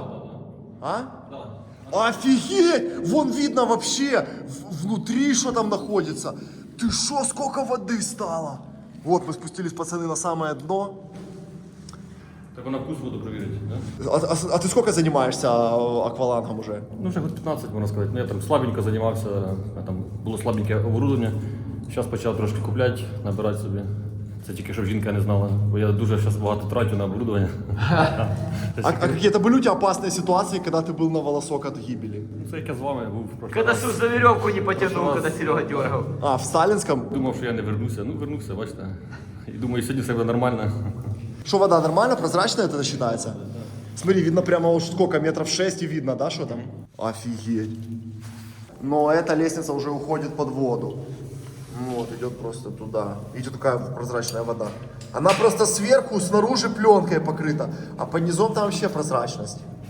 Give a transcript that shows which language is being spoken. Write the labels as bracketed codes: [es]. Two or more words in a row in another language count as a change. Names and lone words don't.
[ru] А? Да. Офигеть! Вон видно вообще внутри, что там находится. Ты шо, сколько воды стало? Вот, мы спустились, пацаны, на самое дно. Так на вкус воду проверить, да? А ты сколько занимаешься аквалангом уже? [uk] Ну, вже 15, можна сказати. Ну, я там слабенько займався, там було слабеньке оборудовання. Зараз почав трошки купляти, набирати собі. Це тільки, щоб жінка не знала, бо я дуже зараз багато трачу на оборудование. [ru] А какие-то были у тебя опасные ситуации, когда ты был на волосок от гибели? [uk] Це як я з вами був в прошлый [ru] Когда [uk] раз. [ru] Сус за веревку не потянул, когда Серега дергал. А, в Сталинском? [uk] Думав, що я не вернуся. Ну, вернувся, бачите. І думаю, сьогодні все буде нормально. [ru] Что, вода нормально, прозрачная это считается? Смотри, видно прямо уж сколько, метров 6 и видно, да, что там? Офигеть. Но эта лестница уже уходит под воду. Вот, идет просто туда. Идет такая прозрачная вода. Она просто сверху, снаружи пленкой покрыта, а под низом там вообще прозрачность.